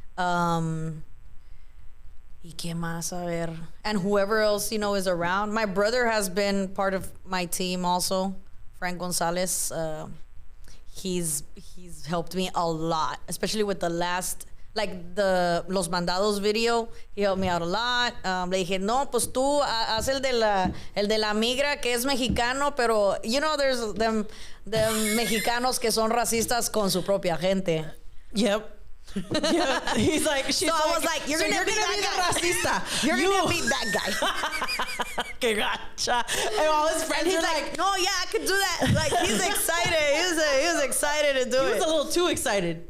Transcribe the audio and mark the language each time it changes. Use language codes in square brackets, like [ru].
[es] Y qué más, a ver. [en] And whoever else, is around. My brother has been part of my team also, Frank Gonzalez. He's helped me a lot, especially with the last... Like the Los Mandados video, he helped me out a lot. [es] Le dije, no, pues tú haz el de la migra que es mexicano, pero [en] there's them [es] mexicanos que son racistas con su propia gente. [en] Yep. Yeah. He's like, so I was like, you're gonna be that guy. Racista. You're gonna be that guy. [es] Que gacha. [en] And all his friends are like, no, yeah, I could do that. Like he's excited. He was excited to do it. He was a little too excited.